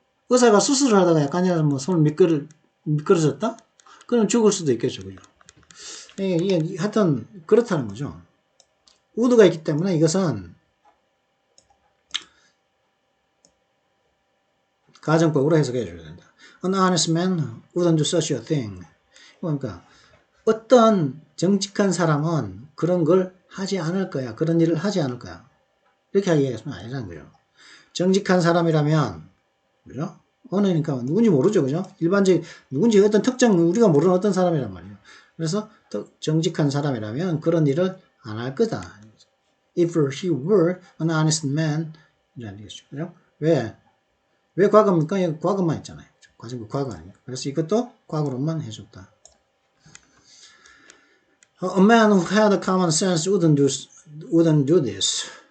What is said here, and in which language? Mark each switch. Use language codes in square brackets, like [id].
[ko] 의사가 수술을 하다가 약간이라도 손을 미끄러졌다? 그럼 죽을 수도 있겠죠. 그죠? 이게 하여튼 그렇다는 거죠. 우드가 있기 때문에 이것은 가정법으로 해석해 줘야 된다. [en] An honest man wouldn't do such a thing. [ko] 그러니까 어떤 정직한 사람은 그런 걸 하지 않을 거야. 그런 일을 하지 않을 거야. 이렇게 이야기하면 아니라는 거죠. 정직한 사람이라면, 그죠? 그러니까 누군지 모르죠. 그죠? 누군지 어떤 우리가 모르는 어떤 사람이란 말이에요. 그래서 정직한 사람이라면 그런 일을 안 할 거다. [en] If he were an honest man, [ko] 이라는 얘기죠. 그죠? 왜 과거입니까? 과거만 있잖아요. 과거 아닙니까? 그래서 이것도 과거로만 해줬다. [en] A man who had common sense wouldn't do this.